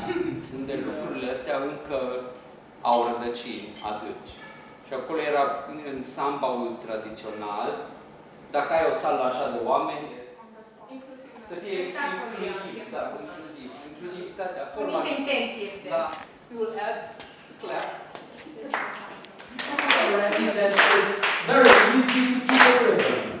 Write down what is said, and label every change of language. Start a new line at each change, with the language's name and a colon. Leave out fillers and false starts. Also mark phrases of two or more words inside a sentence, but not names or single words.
Romanian: Unde lucrurile astea încă au rădăcini adânci. Și acolo era în sambaul tradițional, dacă ai o sală așa de oameni, să fie inclusiv, da, inclusiv. Inclusivitatea, forma. Cu niște intenții. Da.
English: You will add the clap. see that it's very easy to keep a rhythm.